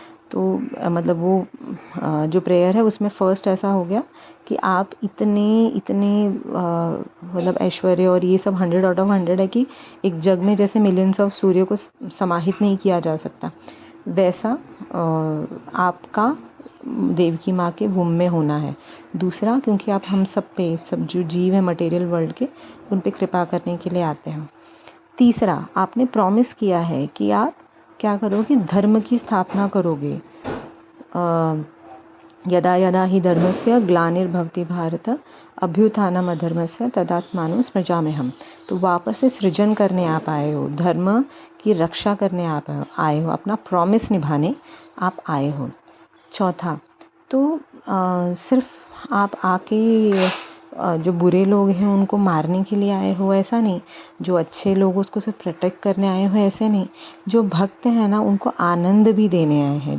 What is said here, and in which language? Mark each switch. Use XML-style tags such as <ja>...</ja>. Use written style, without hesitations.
<hi>तो मतलब वो जो प्रेयर है उसमें फर्स्ट ऐसा हो गया कि आप इतने इतने मतलब ऐश्वर्य और ये सब 100 आउट ऑफ 100 है कि एक जग में जैसे</hi> <en>millions of</en> <hi>सूर्य को समाहित नहीं किया जा सकता, वैसा आपका देवकी माँ के वुम में होना है। दूसरा, क्योंकि आप हम सब पे, सब जो जीव है मटेरियल वर्ल्ड के, उन पे कृपा करने के लिए आते हैं। तीसरा, आपने प्रॉमिस किया है कि आप क्या करोगे, धर्म की स्थापना करोगे,</hi> <sa>यदा यदा हि धर्मस्य ग्लानिर्भवति भारत अभ्युत्थानम् अधर्मस्य तदात्मानं सृजाम्यहम्।</sa> <hi>तो वापस से सृजन करने आप आए हो, धर्म की रक्षा करने आप आए हो, अपना प्रॉमिस निभाने आप आए हो। चौथा, तो सिर्फ आप आके जो बुरे लोग हैं उनको मारने के लिए आए हो ऐसा नहीं, जो अच्छे लोग उसको सिर्फ प्रोटेक्ट करने आए हो ऐसे नहीं, जो भक्त हैं ना उनको आनंद भी देने आए हैं।</hi>